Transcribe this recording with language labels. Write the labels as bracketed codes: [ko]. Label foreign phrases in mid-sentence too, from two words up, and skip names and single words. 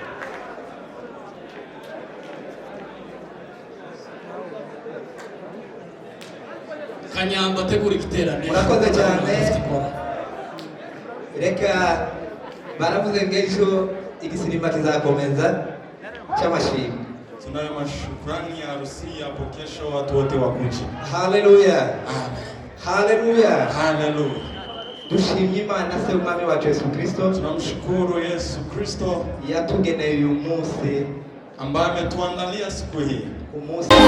[rw] Kanyamba tegura igiterane. Murakoze cyane. Reka baravuze ngo ejo igisimba kizakomeza cy'amashimwe. [sw] Tunayo mashukrani ya harusi hapo kesho, watu wote wakuje. Haleluya. Amen. Haleluya. Haleluya. [rw] Dushimye Imana se umwami wacu Yesu Kristo. [sw] Tunamshukuru Yesu Kristo [rw] yatugeneye uyu munsi [sw] ambaye ametuandalia siku hii. [rw] Umunsi